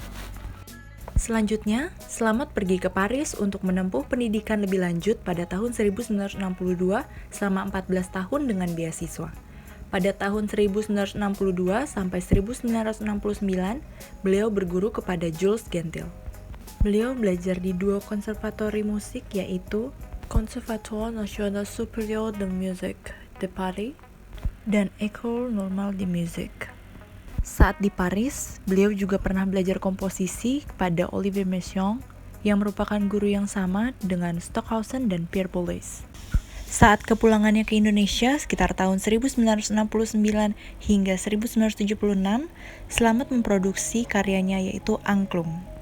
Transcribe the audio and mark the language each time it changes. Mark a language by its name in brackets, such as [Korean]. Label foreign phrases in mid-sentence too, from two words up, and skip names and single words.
[Indonesian] Selanjutnya, Slamet pergi ke Paris untuk menempuh pendidikan lebih lanjut pada tahun 1962 selama 14 tahun dengan beasiswa. Pada tahun 1962 sampai 1969, beliau berguru kepada Jules Gentil. Beliau belajar di dua konservatori musik yaitu Conservatoire National Supérieur de Musique de Paris dan École Normale de Musique. Saat di Paris, beliau juga pernah belajar komposisi kepada Olivier Messiaen yang merupakan guru yang sama dengan Stockhausen dan Pierre Boulez. Saat kepulangannya ke Indonesia sekitar tahun 1969 hingga 1976, Slamet memproduksi karyanya yaitu Angklung.